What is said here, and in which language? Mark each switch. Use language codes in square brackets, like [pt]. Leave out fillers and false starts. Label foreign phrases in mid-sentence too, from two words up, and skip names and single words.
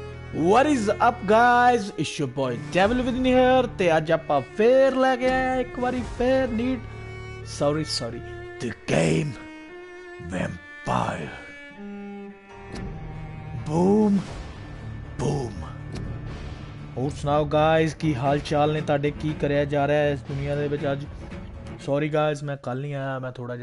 [en] What is up guys? It's your boy Devil within here [pa] ਤੇ ਅੱਜ ਆਪਾਂ ਫੇਰ ਲੈ ਕੇ ਆਏ ਇੱਕ ਵਾਰੀ ਫੇਰ ਨੀਡ [en] sorry the game Vampyr [pa] boom ਹੋਰ ਸੁਣਾਓ guys ਕੀ ਹਾਲ ਚਾਲ ਨੇ ਤੁਹਾਡੇ ਕੀ ਕਰਿਆ ਜਾ ਰਿਹਾ ਹੈ ਇਸ ਦੁਨੀਆ ਦੇ ਵਿੱਚ ਅੱਜ ਸੌਰੀ guys ਮੈਂ ਕੱਲ ਨਹੀਂ ਆਇਆ ਮੈਂ ਥੋੜਾ ਜਿਹਾ